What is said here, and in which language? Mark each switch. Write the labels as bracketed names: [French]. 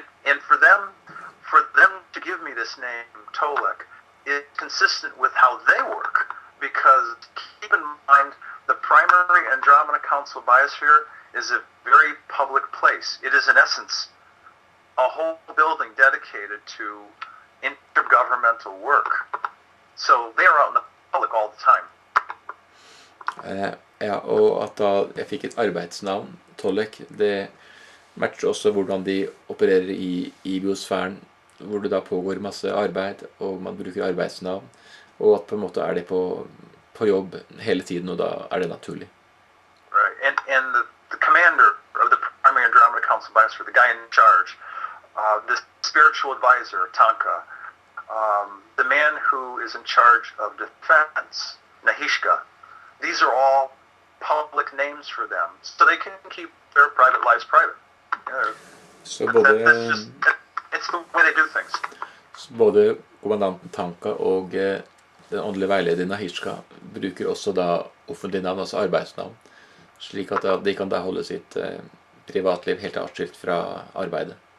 [English] And for them to give me this name, Tolec, is consistent with how they work, because keep in mind, the primary Andromeda Council biosphere is a very public place. It is, in essence, a whole building dedicated to intergovernmental work. So they are out in the public all the time. [Norwegian] Ja, og at da jeg fikk et arbeidsnavn, Tolec, det matcher også hvordan de opererer i biosfæren, hvor det da pågår masse arbeid, og man bruker arbeidsnavn, og at på en måte de på jobb hele tiden, og da det naturlig. [English] Right, and the commander of the primary Andromeda Council Biosphere, the guy in charge, the spiritual advisor, Tanka, the man who is in charge of defense, Nahishka, these are all public names for them, so they can keep their private lives private. [Norwegian] Så både, [English] it's the way they do things. [Norwegian] Så både kommandanten Tanka og den åndelige veilederen Nahishka bruker også da offentlige navn, altså arbeidsnavn, slik at de kan da holde sitt privatliv helt atskilt fra arbeidet.